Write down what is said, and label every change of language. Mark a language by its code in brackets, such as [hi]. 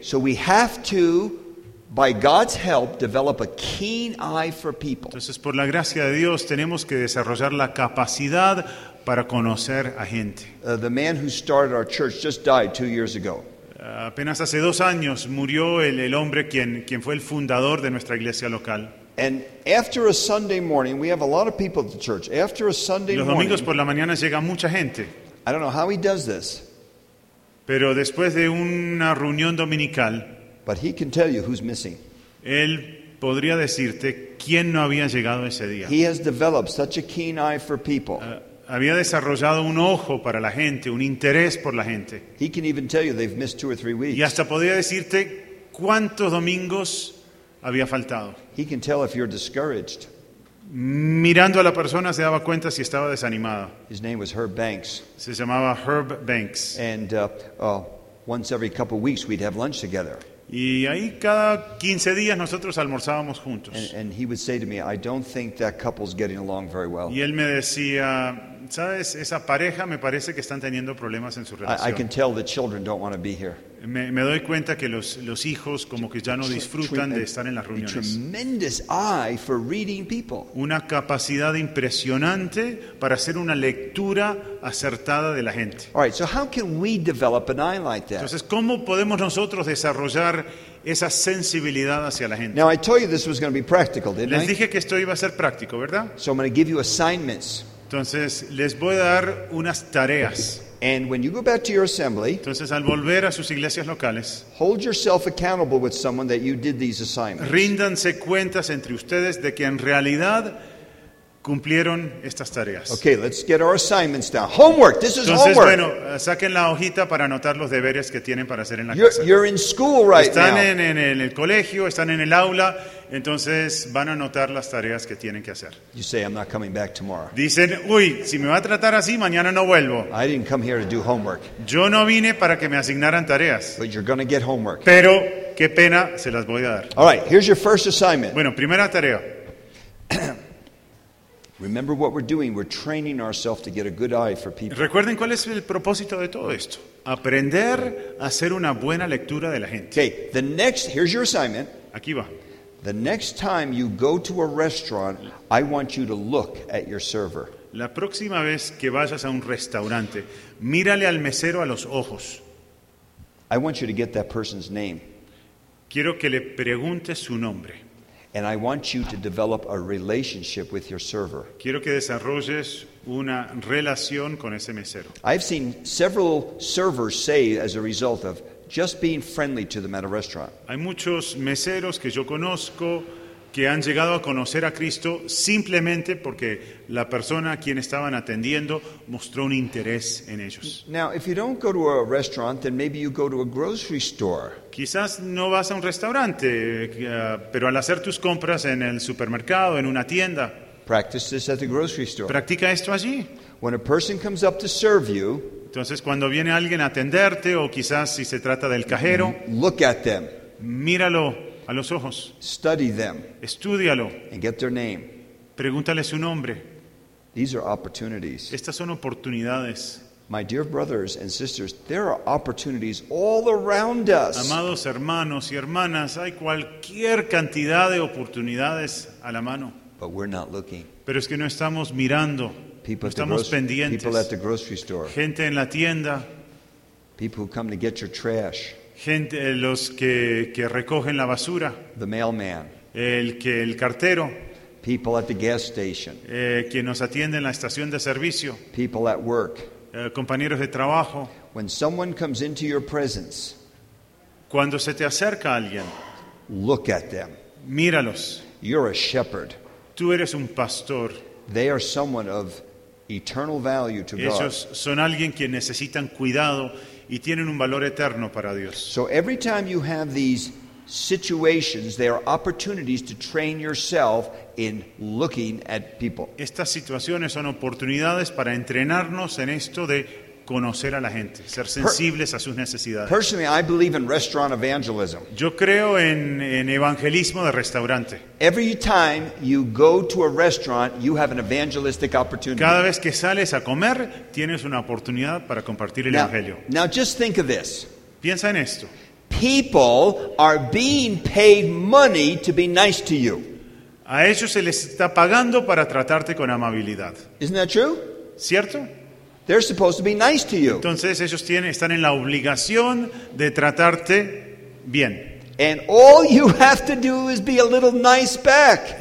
[en] So we have to, by God's help, develop a keen eye for people. [es] Entonces, por la gracia de Dios, tenemos que desarrollar la capacidad para conocer a gente. [en] The man who started our church just died 2 years ago. [es] Apenas hace 2 años murió el hombre quien fue el fundador de nuestra iglesia local. [en] And after a Sunday morning, we have a lot of people at the church. After a Sunday morning, [es] los domingos por la mañana llega mucha gente. [en] I don't know how he does this. [es] Pero después de una reunión dominical, [en] but he can tell you who's missing. [es] Él podría decirte quién no había llegado ese día. [en] He has developed such a keen eye for people. [es] Había desarrollado un ojo para la gente, un interés por la gente. [en] He can even tell you they've missed 2 or 3 weeks. [es] Y hasta podría decirte cuántos domingos había faltado. [en] He can tell if you're discouraged. [es] Mirando a la persona se daba cuenta si estaba desanimada. [en] His name was Herb Banks. [es] Se llamaba Herb Banks. [en] And once every couple of weeks we'd have lunch together. [es] Y ahí cada 15 días nosotros almorzábamos juntos. [en] And he would say to me, I don't think that couple's getting along very well. [es] Y él me decía, ¿sabes? Esa pareja me parece que están teniendo problemas en su relación. [en] I can tell the children don't want to be here. [es] Me doy cuenta que los hijos como que ya no disfrutan de estar en las reuniones. [en] Tremendous eye for reading people. [es] Una capacidad impresionante para hacer una lectura acertada de la gente. [en] All right, so how can we develop an eye like that? [es] Entonces, ¿cómo podemos nosotros desarrollar esa sensibilidad hacia la gente? [en] Now, I told you this was going to be practical, didn't I? [es] Les dije que esto iba a ser práctico, ¿verdad? [en] So I'm going to give you assignments. [es] Entonces, les voy a dar unas tareas. [en] And when you go back to your assembly, [es] entonces, al volver a sus iglesias locales, [en] hold yourself accountable with someone that you did these assignments. [es] Ríndanse cuentas entre ustedes de que en realidad cumplieron estas tareas. [en] Okay, let's get our assignments down. Homework, this is [es] entonces, [en] homework. [es] Entonces, bueno, saquen la hojita para anotar los deberes que tienen para hacer en la [en] you're, [es] casa. [en] You're in school right [es] están [en] now. [es] Están en el colegio, están en el aula, entonces van a anotar las tareas que tienen que hacer. [en] You say, I'm not coming back tomorrow. [es] Dicen, uy, si me va a tratar así, mañana no vuelvo. [en] I didn't come here to do homework. [es] Yo no vine para que me asignaran tareas. [en] But you're gonna get homework. [es] Pero, qué pena, se las voy a dar. [en] All right, here's your first assignment. [es] Bueno, primera tarea. [en] Remember what we're doing. We're training ourselves to get a good eye for people. [es] Recuerden cuál es el propósito de todo esto. Aprender a hacer una buena lectura de la gente. [en] Okay, the next, here's your assignment. [es] Aquí va. [en] The next time you go to a restaurant, I want you to look at your server. [es] La próxima vez que vayas a un restaurante, mírale al mesero a los ojos. [en] I want you to get that person's name. [es] Quiero que le preguntes su nombre. [en] And I want you to develop a relationship with your server. [es] Quiero que desarrolles una relación con ese mesero. [en] I've seen several servers say as a result of just being friendly to them at a restaurant. [es] Hay muchos meseros que yo conozco que han llegado a conocer a Cristo simplemente porque la persona a quien estaban atendiendo mostró un interés en ellos. [en] Now, if you don't go to a restaurant, then maybe you go to a grocery store. [es] Quizás no vas a un restaurante, pero al hacer tus compras en el supermercado, en una tienda. [en] Practice this at the grocery store. [es] Practica esto allí. [en] When a person comes up to serve you, [es] entonces cuando viene alguien a atenderte o quizás si se trata del cajero, [en] look at them. [es] Míralo a los ojos. [en] Study them. [es] Estúdialo. [en] And get their name. [es] Pregúntale su nombre. [en] These are opportunities. [es] Estas son oportunidades. [en] My dear brothers and sisters, there are opportunities all around us. [es] Amados hermanos y hermanas, hay cualquier cantidad de oportunidades a la mano. [en] But we're not looking. [es] Pero es que no estamos mirando. [en] People [es] no estamos pendientes. [en] People at the grocery store. [es] Gente en la tienda. [en] People who come to get your trash. [es] Gente, los que recogen la basura. [en] The mailman. [es] El cartero. [en] People at the gas station. [es] Quien nos atiende en la estación de servicio. [en] People at work. [es] Compañeros de trabajo. [en] When someone comes into your presence, [es] cuando se te acerca alguien, [en] look at them. [es] Míralos. [en] You're a shepherd. [es] Tú eres un pastor. [en] They are someone of eternal value to God. [es] Ellos son alguien que necesitan cuidado y tienen un valor eterno para Dios. [en] So every time you have these situations, they are opportunities to train yourself in looking at people. [es] Estas situaciones son oportunidades para entrenarnos en esto de conocer a la gente, ser sensibles a sus necesidades. [en] Personally, I believe in restaurant evangelism. [es] Yo creo en evangelismo de restaurante. [en] Every time you go to a restaurant, you have an evangelistic opportunity. [es] Cada vez que sales a comer, tienes una oportunidad para compartir el evangelio. [en] Now just think of this. [es] Piensa en esto. [en] People are being paid money to be nice to you. [es] A ellos se les está pagando para tratarte con amabilidad. [en] Isn't that true? [es] ¿Cierto? [en] They're supposed to be nice to you. [es] Entonces ellos están en la obligación de tratarte bien. [en] And all you have to do is be a little nice back.